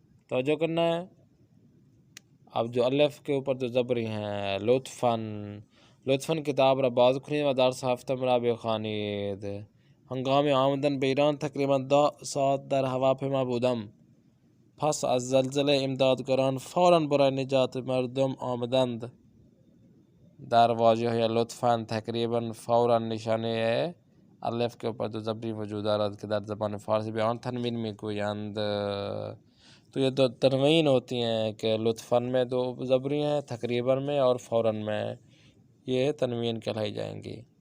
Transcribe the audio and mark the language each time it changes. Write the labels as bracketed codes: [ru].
[ur] توجہ کرنا ہے۔ اب جو الف کے اوپر جو زبری ہیں، [fa] لطفاً کتاب را باز کنید و درس هفتم را بخوانید. هنگام آمدن به ایران تقریبا 10 ساعت در هواپیما بودم. پس از زلزله امدادگاران فوراً برای نجات مردم آمدند. در واژه لطفاً تقریباً فوراً نشانه الف [ur] کے اوپر دو زبری [fa] وجود دارد کہ در زبان فارسی به آن تنوین میگویند. [ur] تو یہ دو تنوین ہوتی ہیں کہ لطفاً میں دو زبری ہیں، تقریباً میں اور فوراً میں، یہ تنوین کہلائی جائیں گی.